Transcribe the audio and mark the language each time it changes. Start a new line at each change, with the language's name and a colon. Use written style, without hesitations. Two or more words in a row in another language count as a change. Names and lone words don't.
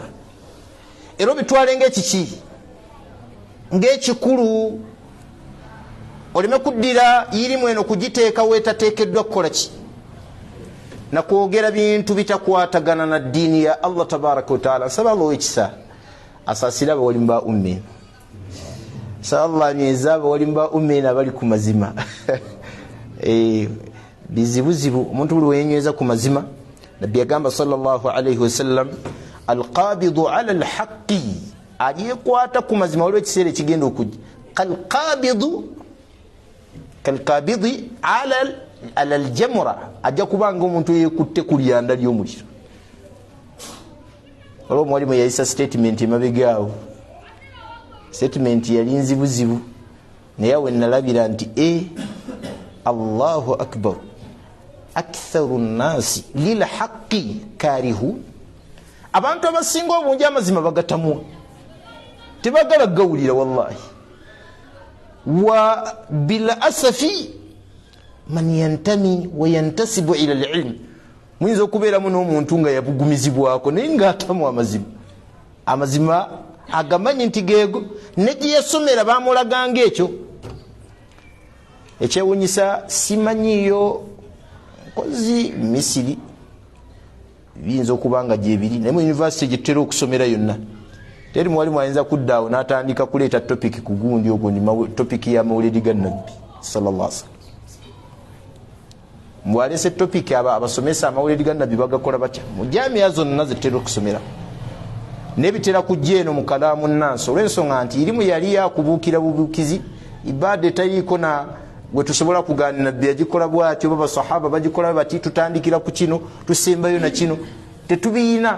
Ganda: era obitwale ng'ekiki ng'ekikulu oleme kuddira irimu eno kugiteeka weetateekeddwa kukola ki nakwogera bintu bitakwatagana na ddiini ya Allah
Arabic: تبارك وتعالى.
Ganda: nsaba Allah ow'ekisa asaasire abawalimu ba ummi nsaba Allah anyweza abawalimu ba ummi abali ku mazima. bizibuzibu omuntu buli weyenyweza ku mazima. nabbi yagamba
Arabic: صلى الله عليه وسلم القابض على الحق
Ganda: alyekwata ku mazima waliwo ekiseera ekigenda okujja
Arabic: كالقابض على الجمرة
Ganda: ajja kubanga omuntu yekutte ku lyanda ly'omuliro. olwo omwalimu yayisa statement emabegaawo. statement yali nzibuzibu naye awe nalabira nti
Arabic: الله أكبر أكثر الناس للحق كارهون.
Ganda: abantu abasinga obungi amazima bagatamwa tebagala gawulira wallahi.
Arabic: وبالأسف من ينتمي وينتسب إلى العلم.
Ganda: muyinza okubeeramu n'omuntu nga yabugumizibwako naye ng'atamu amazima agamanyi nti geego ne gye yasomera bamulaganga ekyo. ekyewunyisa simanyiyo nkozi Misiri biyinza okuba nga gyebiri naye mu yunivasite gye tutera okusomera yonna teri mwalimu ayinza kuddaawo n'atandika kuleeta topiki ku gundi ogwo ni topiki ya mawulidi ga nabbi
Arabic: صلى الله عليه وسلم.
Ganda: mbwalese topiki abasomesa amawulidi ga nabbi bagakola batya mu jamiya zonna zetutera okusomera nebitera kujja eno mu kalaamu nnansi olw'ensonga nti irimu yali yakubuukira bubuukizi ibaada etaliiko na gwe tusobola kugaana nabbi yagikola bwatyo babasahaba bagikola bati tutandikira ku kino tusembayo na kino tetubiina.